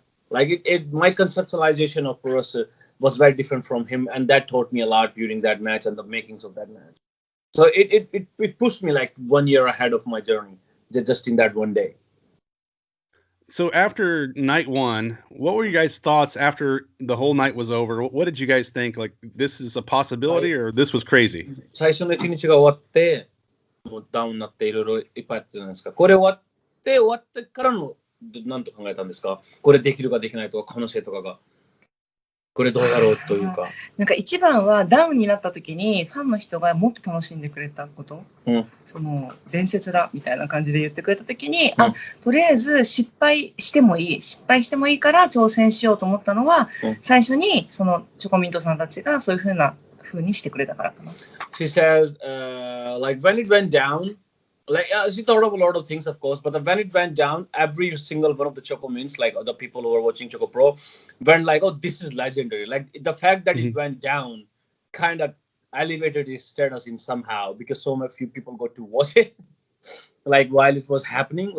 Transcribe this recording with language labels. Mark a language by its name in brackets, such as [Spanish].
[English] My conceptualization of Purusa was very different from him, and that taught me a lot during that match and the makings of that match. So it pushed me like 1 year ahead of my journey just in that one day. So after night one, what were you guys' thoughts after the whole night was over? What did you guys think? Like, this is a possibility, or this was crazy? [Japanese] 最初の1日が終わって、もうダウンになっていろいろいっぱいあったじゃないですか。これ終わってからの何と考えたんですか？これできるかできないとか、可能性とかが。これどうやろうというか。なんか一番はダウンになった時にファンの人がもっと楽しんでくれたこと、その伝説だみたいな感じで言ってくれた時に、とりあえず失敗してもいいから挑戦しようと思ったのは、最初にそのチョコミントさんたちがそういう風にしてくれたからかな。 [English] She says, like when it went down, like she thought of a lot of things, of course, but when it went down, every single one of the Choco Mints, like the people who were watching ChocoPro, went like, "Oh, this is legendary!" Like the fact that it went down, kind of elevated its status in somehow because so many few people got to watch it, like while it was happening.